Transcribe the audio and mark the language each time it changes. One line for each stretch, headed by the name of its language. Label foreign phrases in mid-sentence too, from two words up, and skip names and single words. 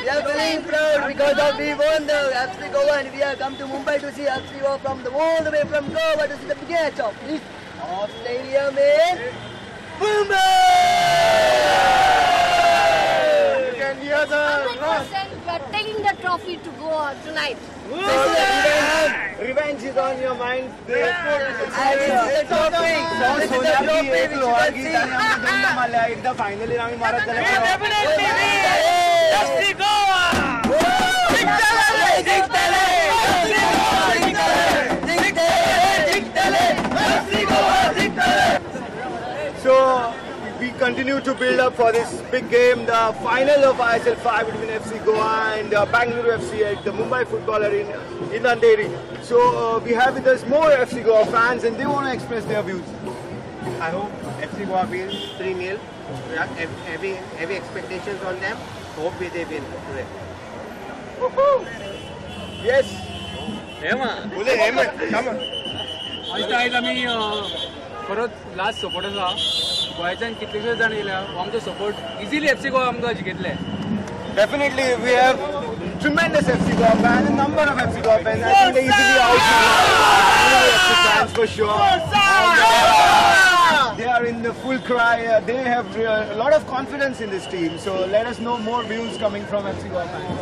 English: We are feeling proud because we won the FC Goa and we have come to Mumbai to see FC Goa from all the way from Goa to see the biggest of stadium in Mumbai. You can hear the 100% we are taking the trophy to Goa tonight. revenge is on your mind. This is the trophy. This is the trophy which you can see.
Marathi: एकदा फायनली आम्ही मारत
English: So we continue to build up for this big game, the final of ISL 5 between FC Goa and Bangalore FC at the Mumbai Football Arena in Andheri. So we have with us more FC Goa fans and they want to express their views. I hope FC Goa wins 3-0. We have heavy expectations on them. Hope they win today. Yes. Come on.
Konkani: आज आम्ही परत लास्ट सपोर्ट आसा गोंयच्यान कितलेशेच जाण येयल्या आमचो सपोर्ट इजिली एफसी गोवा आमकां जिखतले.
English: Definitely, we have tremendous FC Goa fans, a number of FC Goa fans. I think they easily out FC fans for sure. And, they are in the full cry. They have a lot of confidence in this team. So let us know more views coming from FC Goa fans.